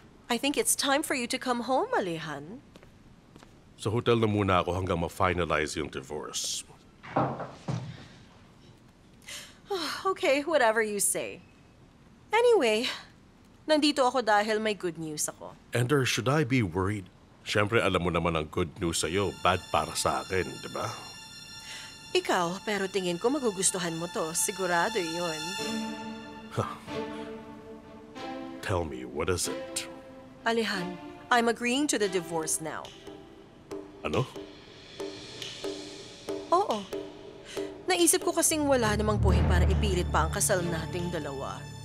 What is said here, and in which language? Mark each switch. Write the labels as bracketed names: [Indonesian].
[English] I think it's time for you to come home, Alihan. [Filipino] Sa hotel na muna ako hanggang ma-finalize yung divorce. [English] Okay, whatever you say. Anyway, [Filipino] nandito ako dahil may good news ako. [English] Enter, should I be worried? [Filipino] Siyempre, alam mo naman ang good news sa'yo, bad para sa akin, di ba? Ikaw, pero tingin ko magugustuhan mo to. Sigurado yun. [English] Tell me, what is it? Alihan, I'm agreeing to the divorce now. [Filipino] Ano? Oo. Naisip ko kasing wala namang point para ipilit pa ang kasal nating dalawa.